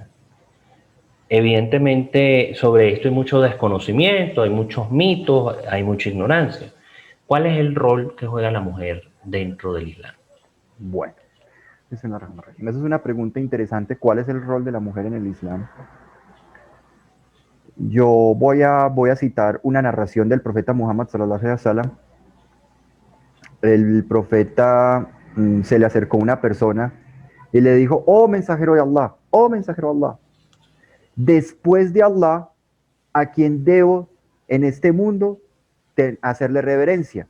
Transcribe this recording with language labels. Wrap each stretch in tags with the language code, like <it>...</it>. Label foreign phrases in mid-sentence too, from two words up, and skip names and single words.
<es>Evidentemente, sobre esto hay mucho desconocimiento, hay muchos mitos, hay mucha ignorancia. ¿Cuál es el rol que juega la mujer dentro del Islam? Bueno, esa es una pregunta interesante. ¿Cuál es el rol de la mujer en el Islam? Yo voy a citar una narración del profeta Muhammad</es> <ar>صلى الله عليه وسلم.</ar> <es>El profeta se le acercó una persona y le dijo, oh mensajero de Allah, después de Allah, ¿a quien debo en este mundo hacerle reverencia?</es>